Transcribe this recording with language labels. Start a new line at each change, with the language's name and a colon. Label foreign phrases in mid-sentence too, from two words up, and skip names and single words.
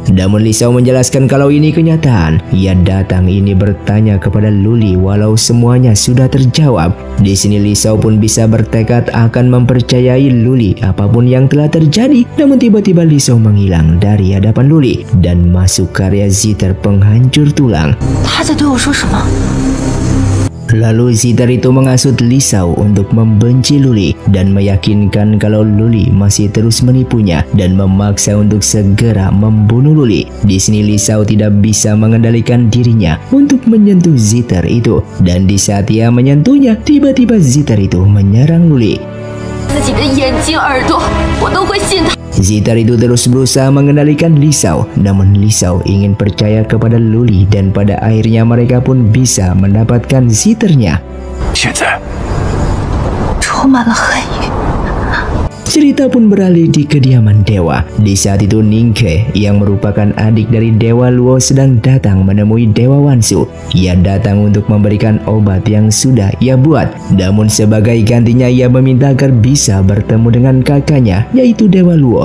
Indonesian: Namun Lisau menjelaskan kalau ini kenyataan. Ia datang ini bertanya kepada Luli walau semuanya sudah terjawab. Di sini Lisau pun bisa bertekad akan mempercayai Luli apapun yang telah terjadi. Namun tiba-tiba Lisau menghilang dari hadapan Luli dan masuk ke area Zither penghancur tulang.
Chinese: 他在对我说什么？
Indonesian: Lalu Zither itu mengasut Lisau untuk membenci Luli dan meyakinkan kalau Luli masih terus menipunya dan memaksa untuk segera membunuh Luli. Di sini Lisau tidak bisa mengendalikan dirinya untuk menyentuh Zither itu, dan di saat ia menyentuhnya, tiba-tiba Zither itu menyerang Luli.
Chinese: 自己的眼睛、耳朵，我都会信他。
Indonesian: Zither itu terus berusaha mengendalikan Lisau, namun Lisau ingin percaya kepada Luli dan pada akhirnya mereka pun bisa mendapatkan Zithernya.
Chinese: 现在充满了恨意。
Indonesian: Cerita pun beralih di kediaman dewa. Di saat itu Ningke yang merupakan adik dari Dewa Luo sedang datang menemui Dewa Wansu. Ia datang untuk memberikan obat yang sudah ia buat. Namun sebagai gantinya ia meminta agar bisa bertemu dengan kakaknya yaitu Dewa Luo.